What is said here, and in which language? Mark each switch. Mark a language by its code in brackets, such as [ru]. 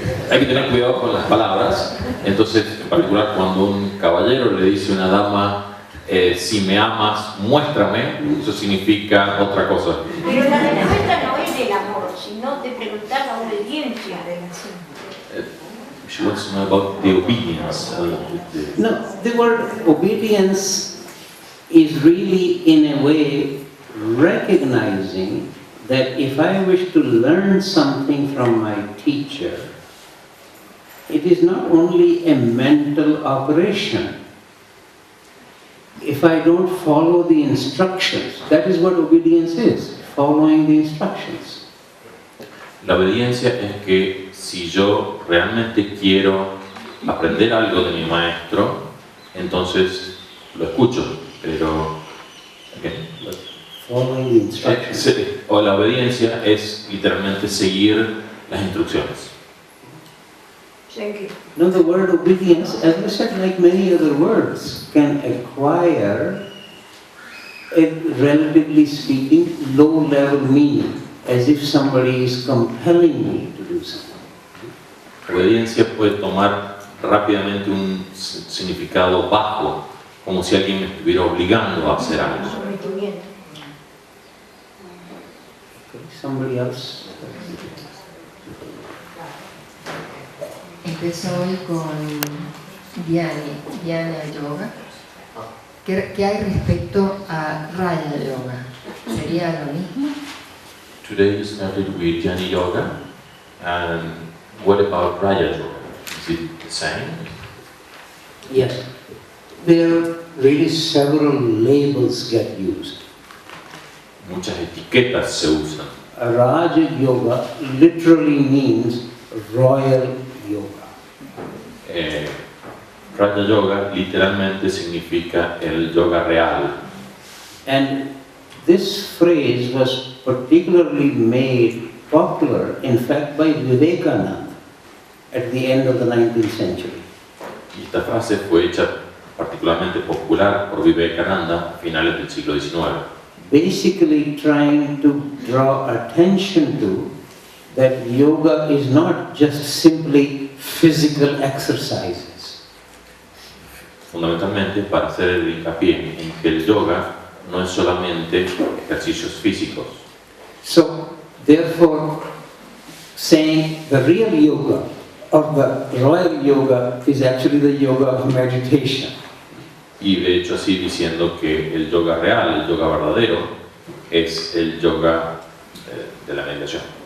[es] Hay que tener cuidado con las palabras. Entonces, en particular, cuando un caballero le dice a una dama, si me amas, muéstrame, eso significa otra cosa. Pero la respuesta no es del amor, sino de preguntar la obediencia. [en] She wants to know about the obedience. No, the word obedience is really, in a way, recognizing that if I wish to learn something from my teacher, it is not only a mental operation. If I don't follow the instructions, that is what obedience is, following the instructions. [es] La obediencia es que si yo realmente quiero aprender algo de mi maestro, entonces lo escucho, pero [en] Following the instructions. [es] o la obediencia es literalmente seguir las instrucciones. [en] Thank you. Now the word obedience, as I said, like many other words, can acquire a, relatively speaking, low-level meaning, as if somebody is compelling me to do something. [es] Obediencia puede tomar rápidamente un significado bajo, como si alguien me estuviera obligando a hacer algo. Sometimiento. [en] Somebody else? [es] Empezó hoy con Dhyana Yoga. ¿Qué hay respecto a Raya Yoga? ¿Sería lo mismo? [en] Today you started with Jnana Yoga, and what about Raja Yoga? Is it the same? Yes. There really several labels get used. [es] Muchas etiquetas se usan. [en] Raja Yoga literally means royal yoga. [es] Raja Yoga literalmente significa el yoga real. [en] And this phrase was particularly made popular, in fact, by Vivekananda at the end of the 19th century. [es] Y esta frase fue hecha particularmente popular por Vivekananda a finales del siglo XIX. [en] Basically trying to draw attention to that yoga is not just simply physical exercises. [es] Fundamentalmente para hacer el hincapié en que el yoga no es solamente ejercicios físicos. [en] So, therefore, saying the real yoga or the royal yoga is actually the yoga of meditation. [es] Y de hecho así diciendo que el yoga real, el yoga verdadero, es el yoga de la meditación.